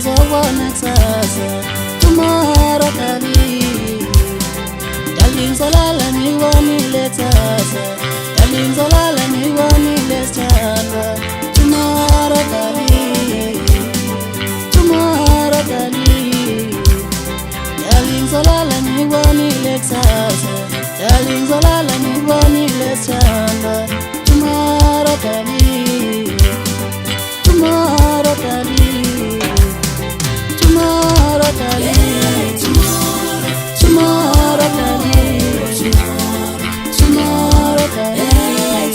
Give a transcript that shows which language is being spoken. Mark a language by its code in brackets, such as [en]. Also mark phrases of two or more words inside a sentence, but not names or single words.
[zu] ngibona kusasa [en] tomorrow darling. [zu] Darling zolala ngibonile kusasa, darling zolala ngibonile sithandwa [en] tomorrow darling. Tomorrow darling. [zu] Darling zolala ngibonile kusasa, darling zolala ngibonile sithandwa [en] tomorrow darling. Tomorrow darling. Tomorrow darling. Tomorrow darling. Tomorrow darling.